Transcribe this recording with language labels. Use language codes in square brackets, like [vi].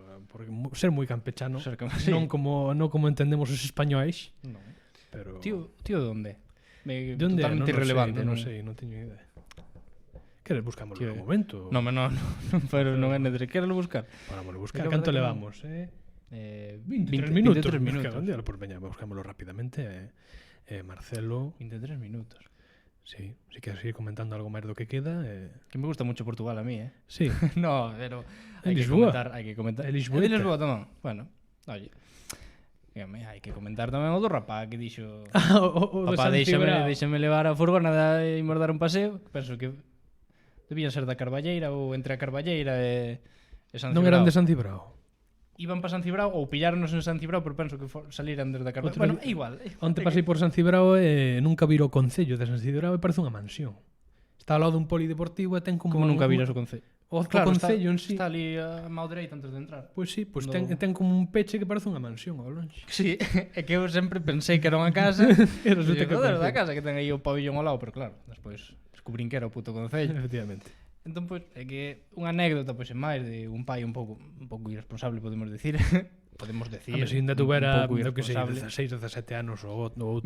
[gl] por ser moi campechano, sí. non como entendemos os españois. No. Pero tío de onde? Totalmente irrelevante, non sei, non teño idea. Queres buscámoslo no momento? No, pero non é necesario. Queres buscar? Parámoslo buscar. Canto levamos? 23 minutos. 23 minutos. Pues veña, buscámoslo rapidamente. Marcelo. 23 minutos. Sí, si queres seguir comentando algo máis do que queda. [es] Que me gusta mucho Portugal a mí, [gl] Sí. No, pero hai que comentar. Lisboa tamén. Bueno, oye. Hai que comentar tamén o do rapá que dixo papá, deixame levar a furgona e imos dar un paseo. Penso que debían ser da Carballeira ou entre a Carballeira e San Cibrao. Non eran de San Cibrao? Iban para San Cibrao ou pilláronos en San Cibrao, pero penso que saliran desde a Carballeira. Bueno, igual. Onte pasei por San Cibrao e nunca viro o concello de San Cibrao e parece unha mansión. Está ao lado dun polideportivo e ten como nunca viras o concello? O concello en sí. Está ali a mão dereita antes de entrar. Pois sí, ten como un peche que parece unha mansión ao longe. Sí, é que eu sempre pensei que era unha casa e resulta que era da casa que ten aí o pabillón ao lado, pero claro, despois descubrín que era o puto concello. Efectivamente. Entón, pois, é que unha anécdota, pois, en máis de un pai un pouco irresponsable, podemos decir. A ver, se ainda tuvera, que sei, 16, 17 anos ou outro.